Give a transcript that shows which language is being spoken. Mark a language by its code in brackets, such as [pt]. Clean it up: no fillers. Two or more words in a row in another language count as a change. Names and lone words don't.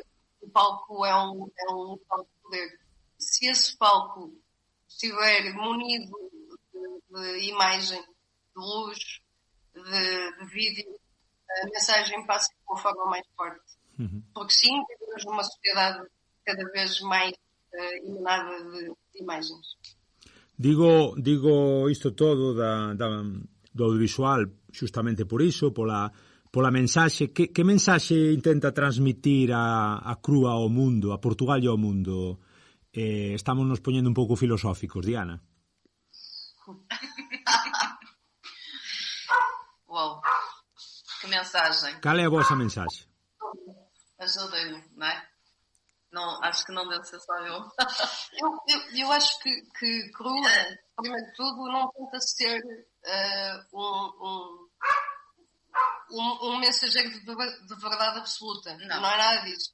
[pt] O palco é um local de poder. Se esse palco estiver munido de imagem, de luz, de vídeo, a mensagem passa de uma forma mais forte. Uhum. Porque sim, vivemos numa sociedade cada vez mais emanada de imagens. [gl] Digo isto todo do audiovisual justamente por iso, pola mensaxe. Que mensaxe intenta transmitir a Crúa ao mundo, a Portugal e ao mundo? Estamos nos poñendo un pouco filosóficos, Diana. [pt] Uau, que mensagem. [gl] Cal é a vosa mensaxe? [pt] Ajudem-me, não é? Não, acho que não deve ser só eu. Eu acho que Crua, primeiro de tudo, não tenta ser um mensageiro de verdade absoluta. Não é nada disso.